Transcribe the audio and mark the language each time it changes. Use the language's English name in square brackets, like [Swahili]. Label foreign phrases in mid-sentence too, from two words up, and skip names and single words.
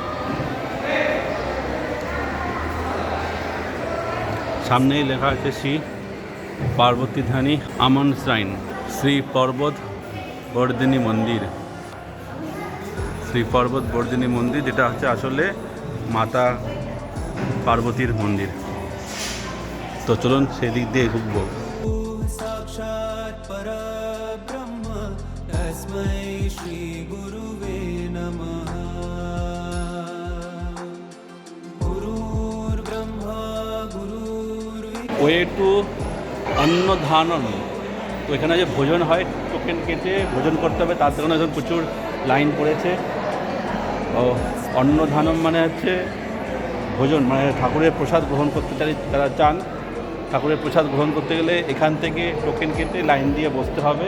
[Bangla] সামনেই লেখা আছে শ্রী পার্বতী ধানী আমন শ্রাইন, শ্রী পর্বত বর্ধিনী মন্দির। শ্রী পর্বত বর্ধিনী মন্দির, যেটা হচ্ছে আসলে মাতা পার্বতীর মন্দির। তো চলুন সেদিক দিয়ে ঢুকবো। [Sanskrit] साक्षात् परब्रह्म तस्मै श्री गुरुवे नमः। गुरुर्ब्रह्मा गुरुर्विष्णुः। [English] ওয়ে টু অন্নধানন। [Bangla] তো এখানে যে ভোজন হয়, টোকেন কেটে ভোজন করতে হবে, তার জন্য এখন প্রচুর লাইন পড়েছে। ও অন্নধানম মানে হচ্ছে ভোজন, মানে ঠাকুরের প্রসাদ গ্রহণ করতে যারা চান, ঠাকুরের প্রসাদ গ্রহণ করতে গেলে এখান থেকে টোকেন কেটে লাইন দিয়ে বসতে হবে।